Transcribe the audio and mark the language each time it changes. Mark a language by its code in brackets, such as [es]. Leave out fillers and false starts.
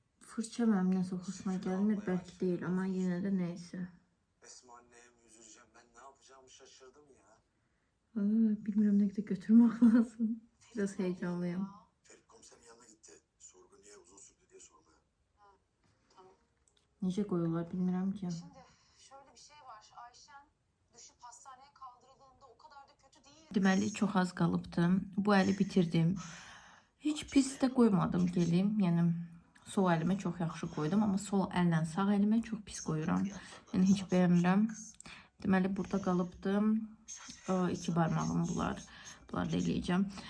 [az] Fırça mənim nəsə xoşuma gəlmir, bəlkə deyil, amma yenə də neysə. [tr] Esma anneye mi üzüleceğim? Ben ne yapacağımı şaşırdım ya. [az] Bilmirəm nə qədər götürmək lazım. [tr] Biraz heyecanlıyım. Ferit komiserin yanına gitti. Sorgu niye uzun sürdü diye sormaya. [az] Necə qoyurlar bilmirəm ki. [tr] Şimdi şöyle bir şey var. Ayşen düşüp hastaneye kaldırıldığında o kadar da kötü değil. [az] Deməli çox az qalıbdı. Bu əli bitirdim. Heç pis də qoymadım gelim. Yəni sol əlimə çox yaxşı qoydum, amma sol əllə sağ əlimə çox pis qoyuram. Yəni heç bəyənmirəm. Deməli burada qalıbdı. 2 barmağım bunlar. Bunları da eləyəcəm.